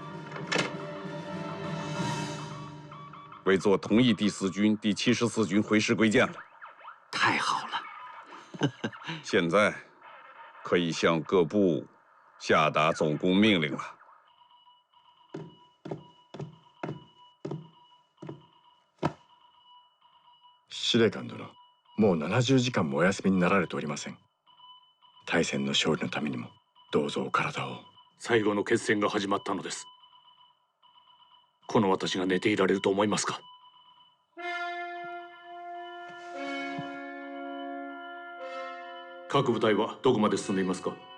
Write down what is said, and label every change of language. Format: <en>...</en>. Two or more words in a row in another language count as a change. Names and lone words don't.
<zh>伪座同意第4军、第74军回师归建了。太好了！现在可以向各部下达总攻命令了。</zh> <ja>司令官殿、もう70時間もお休みになられておりません。大戦の勝利のためにもどうぞお体を。最後の決戦が始まったのです。この私が寝ていられると思いますか？各部隊はどこまで進んでいますか？</ja>